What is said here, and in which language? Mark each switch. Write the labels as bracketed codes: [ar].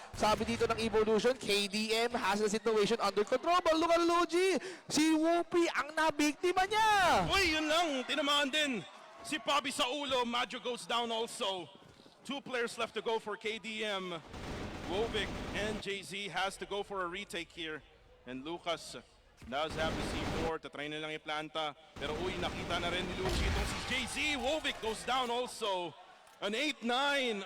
[tl] Sabi dito ng Evolution, [en] KDM has the situation under control. But look at Luigi. [tl] Si Whoopi ang nabiktima niya. Uy, yun lang. Tinamaan din. Si Bobby sa ulo. [en] Majo goes down also. 2 players left to go for KDM. Wovic and JZ has to go for a retake here. And Lucas does have the C4. [tl] Tatry na lang iplanta. Pero uy, nakita na rin ni Luigi itong si JZ. [en] Wovic goes down also. An 8-9.